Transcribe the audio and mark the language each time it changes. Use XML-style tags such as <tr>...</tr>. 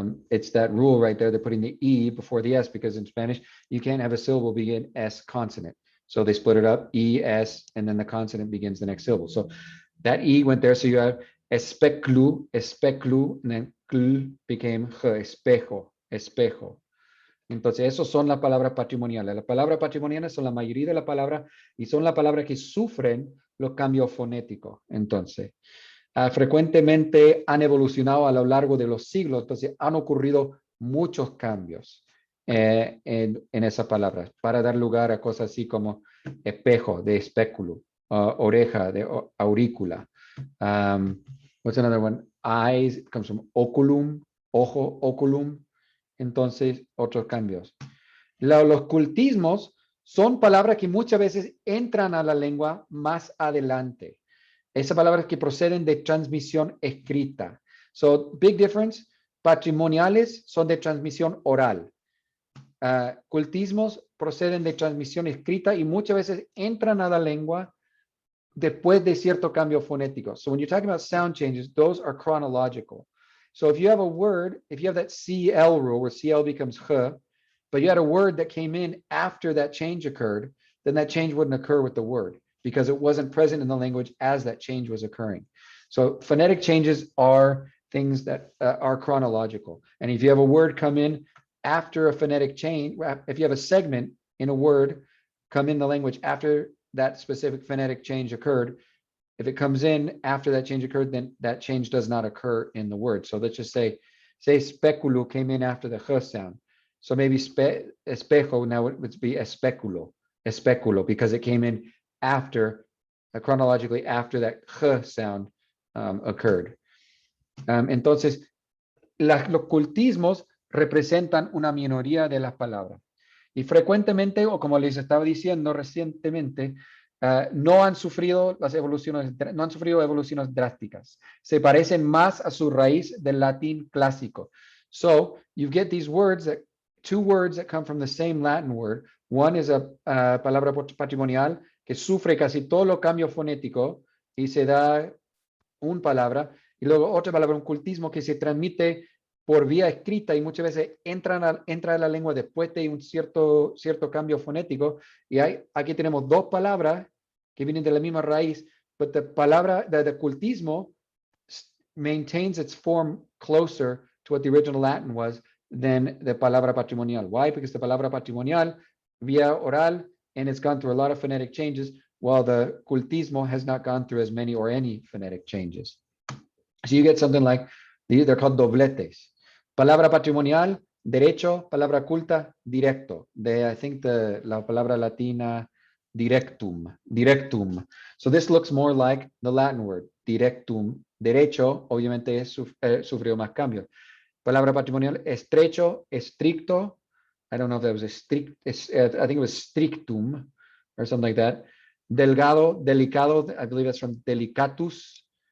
<en>It's that rule right there. They're putting the E before the S, because in Spanish, you can't have a syllable begin S consonant. So they split it up, E, S, and then the consonant begins the next syllable. So that E went there. So you have especlu, and then cl became ch, espejo, espejo.</en> <es>Entonces, esos son las palabras patrimoniales. Las palabras patrimoniales son la mayoría de las palabras y son las palabras que sufren los cambios fonéticos. Entonces, frecuentemente han evolucionado a lo largo de los siglos. Entonces, han ocurrido muchos cambios en esas palabras para dar lugar a cosas así como espejo, de espéculo, oreja, de aurícula.</es> <en>What's another one? Eyes comes from oculum, ojo, oculum.</en> <es>Entonces, otros cambios. Los cultismos son palabras que muchas veces entran a la lengua más adelante. Esas palabras que proceden de transmisión escrita.</es> <en>So, big difference.</en> <es>Patrimoniales son de transmisión oral. Cultismos proceden de transmisión escrita y muchas veces entran a la lengua después de cierto cambio fonético.</es> <en>So when you're talking about sound changes, those are chronological. So if you have a word, if you have that CL rule where CL becomes ch, but you had a word that came in after that change occurred, then that change wouldn't occur with the word because it wasn't present in the language as that change was occurring. So phonetic changes are things that are chronological. And if you have a word come in after a phonetic change, if you have a segment in a word come in the language after that specific phonetic change occurred, if it comes in after that change occurred, then that change does not occur in the word. So let's just say speculo came in after the ch sound. So maybe espejo, now it would be especulo. especulo, because it came in after, chronologically after that j sound occurred.</en> <es>Entonces, los cultismos representan una minoría de las palabras. Y frecuentemente, o como les estaba diciendo recientemente, no han sufrido evoluciones drásticas. Se parecen más a su raíz del latín clásico.</es> <en>So, you get these words, two words that come from the same Latin word. One is a</en> <es>palabra patrimonial que sufre casi todo lo cambio fonético y se da una palabra, y luego otra palabra, un cultismo que se transmite por vía escrita y muchas veces entra a la lengua después de un cierto cambio fonético. Y aquí tenemos dos palabras que vienen de la misma raíz,</es> <en>but the palabra the cultismo maintains its form closer to what the original Latin was than the palabra patrimonial. Why? Because the palabra patrimonial via oral, and it's gone through a lot of phonetic changes, while the cultismo has not gone through as many or any phonetic changes. So you get something like, they're called dobletes.</en> <es>Palabra patrimonial, derecho. Palabra culta, directo.</es> <en>I think</en> <es>la palabra latina, directum.</es> <en>So this looks more like the Latin word, directum.</en> <es>Derecho, obviamente, sufrió más cambios. Palabra patrimonial, estrecho, estricto.</es> <en>I don't know if that was I think it was strictum or something like that. Delgado, delicado, I believe that's from delicatus.</en>